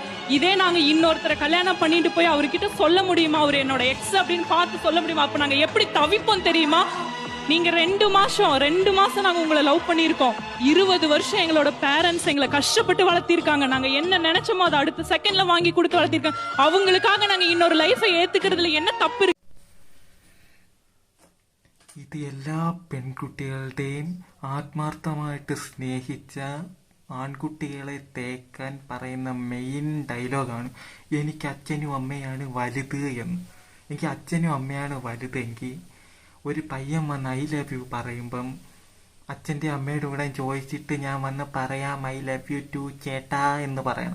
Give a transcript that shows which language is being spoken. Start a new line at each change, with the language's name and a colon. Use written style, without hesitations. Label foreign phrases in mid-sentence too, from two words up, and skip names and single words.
Tamil: இதே நாங்க இன்னொருத்தரை கல்யாணம் பண்ணிட்டு போய் அவர்கிட்ட சொல்ல முடியுமா, அவர் என்னோட எக்ஸ் அப்படின்னு பார்த்து சொல்ல முடியுமா? அப்ப நாங்க எப்படி தவிப்போம் தெரியுமா? நீங்க 2 மாசம் நாங்க உங்களை லவ் பண்ணிருக்கோம். 20 வருஷம் எங்களோட பேரண்ட்ஸ் எங்களை கஷ்டப்பட்டு வளர்த்திருக்காங்க. நாங்க என்ன நினைச்சோமோ அதை அடுத்த செகண்ட்ல வாங்கி கொடுத்து வளர்த்திருக்காங்க. அவங்களுக்காக நாங்க இன்னொரு லைஃபை ஏத்துக்கிறதுல என்ன தப்பு இருக்கு?
Malayalam: ഇത് എല്ലാ പെൺകുട്ടികളുടെയും ആത്മാർത്ഥമായിട്ട് സ്നേഹിച്ച ആൺകുട്ടികളെ തേക്കാൻ പറയുന്ന
English: main dialogue
Malayalam: എനിക്ക് അച്ഛനും അമ്മയാണ് വലുത് എന്ന്. എനിക്ക് അച്ഛനും അമ്മയാണ് വലുതെങ്കിൽ ഒരു പയ്യൻ വന്ന്
English: I love you
Malayalam: പറയുമ്പം അച്ഛൻ്റെ അമ്മയുടെ കൂടെ ചോദിച്ചിട്ട് ഞാൻ വന്ന് പറയാം
English: I love you too
Malayalam: ചേട്ടാ എന്ന് പറയണം.